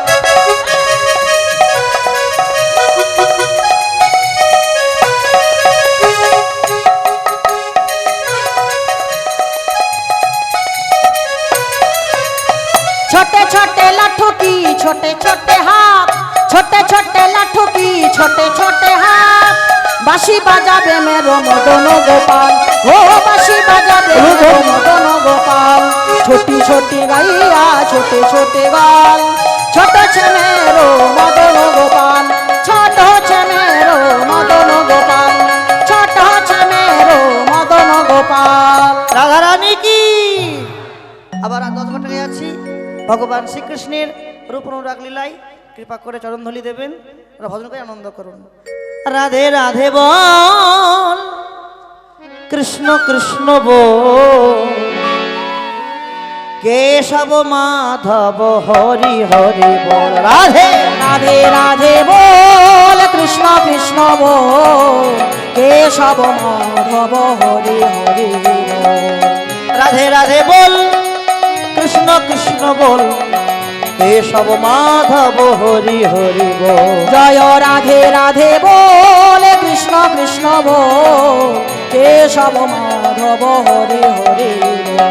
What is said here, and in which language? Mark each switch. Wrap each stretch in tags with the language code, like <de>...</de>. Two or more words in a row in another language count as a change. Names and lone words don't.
<hi>छोटे छोटे लाठू की छोटे छोटे हाथ, छोटे छोटे लाठू की छोटे छोटे हाथ, बांशी बजाबे मेरो मदन गोपाल, हो बांशी बजाबे मेरो मदन गोपाल, छोटी छोटी गाइया छोटे छोटे गाल, छोटे छे मेरो मदन गोपाल, छोटो छे मेरो मदन गोपाल, छोटो छे मेरो मदन गोपाल।</hi> <bn>রাধা রানী কি। আবার 10 ঘটিকায় আছি, ভগবান শ্রীকৃষ্ণের রূপ অনুরাগ লীলায় কৃপা করে চরণধলি দেবেন, আর ভজন করে আনন্দ করুন। রাধে রাধে বল, কৃষ্ণ কৃষ্ণ বল, কেশব মাধব হরি হরি বল। রাধে</bn> <hi>राधे राधे बोल, कृष्ण कृष्ण बोल, केशव माधव हरि हरि बोल।</hi> <bn>রাধে রাধে বল, কৃষ্ণ কৃষ্ণ বল, কেশব মাধব হরি হরি বল। জয় রাধে রাধে বলে কৃষ্ণ কৃষ্ণ বল কেশব মাধব হরে হরে বল।</bn>